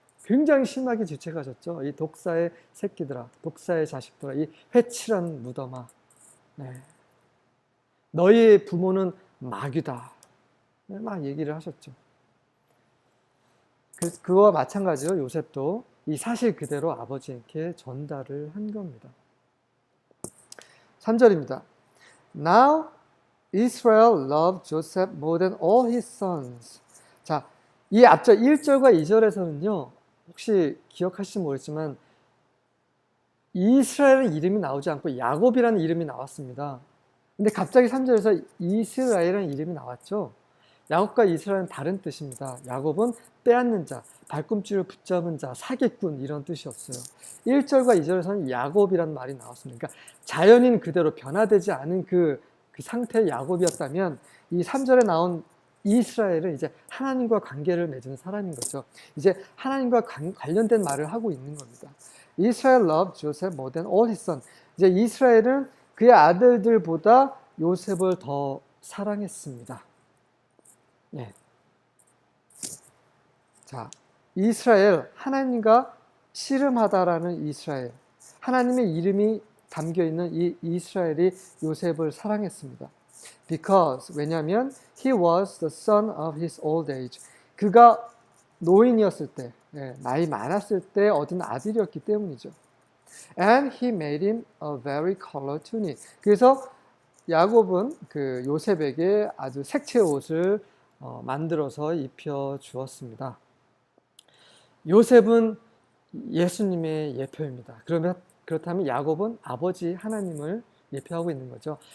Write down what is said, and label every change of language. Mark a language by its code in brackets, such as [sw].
[ko] 굉장히 심하게 질책하셨죠. 이 독사의 새끼들아, 독사의 자식들아, 이 회칠한 무덤아, 너희의 부모는 마귀다, 막 얘기를 하셨죠. 그거와 마찬가지로 요셉도 이 사실 그대로 아버지에게 전달을 한 겁니다. 3절입니다. [en] Now Israel loved Joseph more than all his sons. [ko] 자, 이 앞절 1절과 2절에서는요, 혹시 기억하실지 모르겠지만 이스라엘은 이름이 나오지 않고 야곱이라는 이름이 나왔습니다. 근데 갑자기 3절에서 이스라엘이라는 이름이 나왔죠. 야곱과 이스라엘은 다른 뜻입니다. 야곱은 빼앗는 자, 발꿈치를 붙잡은 자, 사기꾼, 이런 뜻이었어요. 1절과 2절에서는 야곱이라는 말이 나왔습니다. 그러니까 자연인 그대로 변화되지 않은 그 상태의 야곱이었다면 이 3절에 나온 이스라엘은 이제 하나님과 관계를 맺은 사람인 거죠. 이제 하나님과 관련된 말을 하고 있는 겁니다. [en] Israel loved Joseph more than all his sons. [ko] 이제 이스라엘은 그의 아들들보다 요셉을 더 사랑했습니다. 자, 이스라엘, 하나님과 씨름하다라는 이스라엘, 하나님의 이름이 담겨 있는 이 이스라엘이 요셉을 사랑했습니다. [en] Because [ko] 왜냐하면 [en] he was the son of his old age. [ko] 그가 노인이었을 때, 나이 많았을 때 얻은 아들이었기 때문이죠. [en] And he made him a very color tunic. [ko] 그래서 야곱은 그 요셉에게 아주 색채 옷을 만들어서 입혀 주었습니다. 요셉은 예수님의 예표입니다. 그렇다면 야곱은 아버지 하나님을 예표하고 있는 거죠.